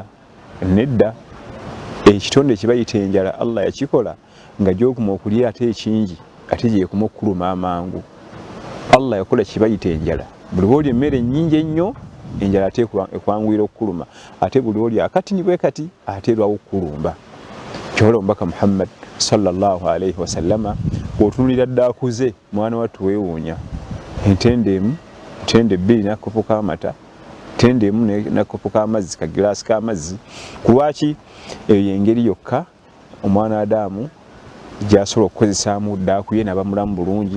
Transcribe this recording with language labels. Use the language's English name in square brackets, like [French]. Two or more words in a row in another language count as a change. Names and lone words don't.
[Ganda] Nedda, ekitonde kibayita enjala Allah yakikola nga gy'okuma okulya ate ekingi ate gyekuma okukuluma amangu. Allah yakola kibayita enjala. Buli lw'olya emmere nnyingi ennyo enjala ate ekwanguyira okukuluma, ate buli lw'olya akatini bwe kati ate erwawo okukulumba. Kyola omubaka Muhammad [Arabic] صلى الله عليه وسلم [Ganda] bw'otunulira ddaaku ze mwana wattu weewuunya. Entende emu, ntende bbiri n'akakopo k'amata, ntende emu n'akakopo k'amazzi, kagiraasi k'amazzi. Ku lwaki eyo y'engeri yokka omwana Adamu gy'asobola okukozesaamu ddaaku ye n'aba mulamu bulungi.